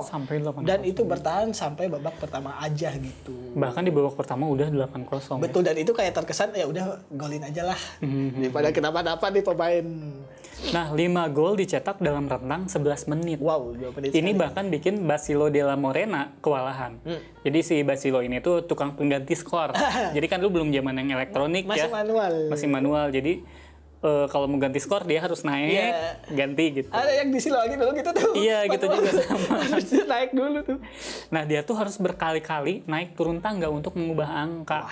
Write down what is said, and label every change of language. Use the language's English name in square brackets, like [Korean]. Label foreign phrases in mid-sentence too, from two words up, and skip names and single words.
[Indonesian] Sampai 8-0. Dan itu bertahan sampai babak pertama aja gitu. Bahkan di babak pertama udah 8-0. Betul, dan itu kayak terkesan ya udah golin aja lah. Daripada kenapa-napa nih pemain. Nah, 5 gol dicetak dalam rentang 11 menit. Wow, 2 menit. Ini bahkan bikin Basilo de la Morena kewalahan. Jadi si Basilo ini tuh tukang pengganti skor. Jadi kan lu belum zaman yang elektronik Masih ya. Masih manual. Jadi kalau mau ganti skor dia harus naik, ganti gitu. Ada yang disilo lagi dulu gitu tuh. Iya, gitu juga sama. Harus naik dulu tuh. Nah, dia tuh harus berkali-kali naik turun tangga untuk mengubah angka.